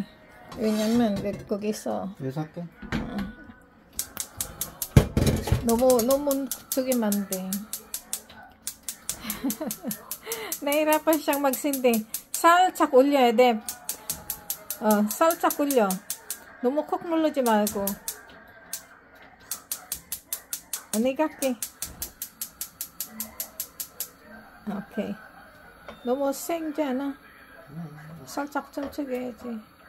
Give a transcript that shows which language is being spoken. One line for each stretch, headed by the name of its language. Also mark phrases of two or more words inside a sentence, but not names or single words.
Korean: 왜냐면 거기 있어. 여기서 할게. 너무 저기만 돼.
Filipino: Nahirapan siyang magsindi.
Korean: 살짝 올려야 돼. 살짝 올려. 너무 콕 누르지 말고. 내가 할게. 오케이. 너무 생지 않아? 살짝 좀 해야지.